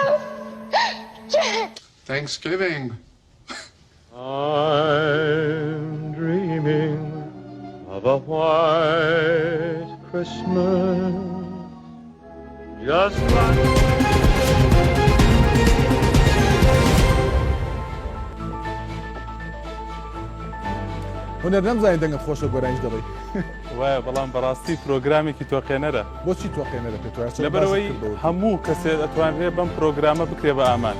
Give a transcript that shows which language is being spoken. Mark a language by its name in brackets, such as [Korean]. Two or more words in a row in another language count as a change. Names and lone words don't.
[English] Jack. Thanksgiving. I'm dreaming of a white Christmas, just like... [Central Kurdish] هونەر نەمزانین دەنگت خۆشە گۆرانیش دەڵێ وایە بەڵام بەڕاستی پرۆگرامێکی تۆقێنەرە بۆچی تۆقێنەرە پێ لەبەرەوەی هەموو کەسێت ئەتوانرێ بەم پرۆگرامە بکرێ بە ئامانج